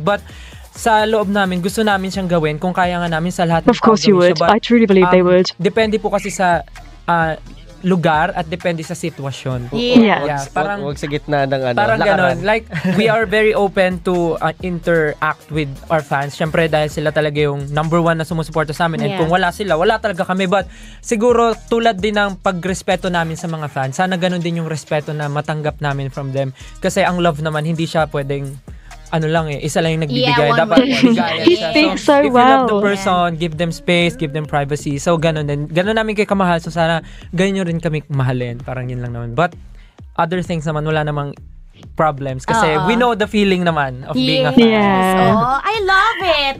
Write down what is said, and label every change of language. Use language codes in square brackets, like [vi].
[tl] But sa loob namin, gusto namin siyang gawin kung kaya nga namin sa lahat. [en] Of course you would. I truly believe they would. [tl] Depende po kasi sa lugar at depende sa sitwasyon. Parang wag sa gitna ng parang ganon. [en] Like, we are very open to interact with our fans. [tl] Syempre, dahil sila talaga yung number one na sumusuporta sa amin. And kung wala sila, wala talaga kami. But siguro, tulad din ng pagrespeto namin sa mga fans, sana ganon din yung respeto na matanggap namin from them. Kasi ang love naman, hindi siya pwedeng isa lang yung nagbibigay. Dapat bigay siya. [en] So if you love the person, give them space, give them privacy. [tl] So, ganun din. Ganun namin kayo kamahal. So, sana ganyan rin kami mahalin. Parang yun lang naman. [en] But, other things naman, [tl] wala namang [en] problems. Kasi we know the feeling naman of being a fan. Oh, I love it.